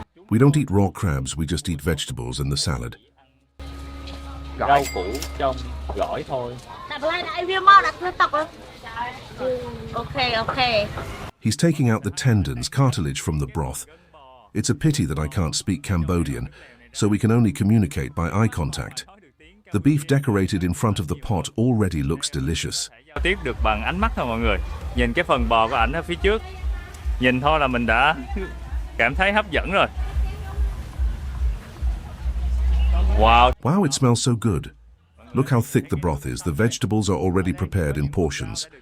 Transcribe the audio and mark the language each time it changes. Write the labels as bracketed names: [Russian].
[English] We don't eat raw crabs, we just eat vegetables and the salad. [Vietnamese] Rau củ trong gỏi thôi. Đặt lại đại viêm mau đặt lên tập rồi. [English] Okay. He's taking out the tendons, cartilage from the broth. It's a pity that I can't speak Cambodian, so we can only communicate by eye contact. The beef decorated in front of the pot already looks delicious. [Vietnamese] Giao tiếp được bằng ánh mắt thôi mọi người. Nhìn cái phần bò của ảnh ở phía trước. Nhìn thôi là mình đã cảm thấy hấp dẫn rồi. Wow. [English] Wow, it smells so good. Look how thick the broth is. The vegetables are already prepared in portions.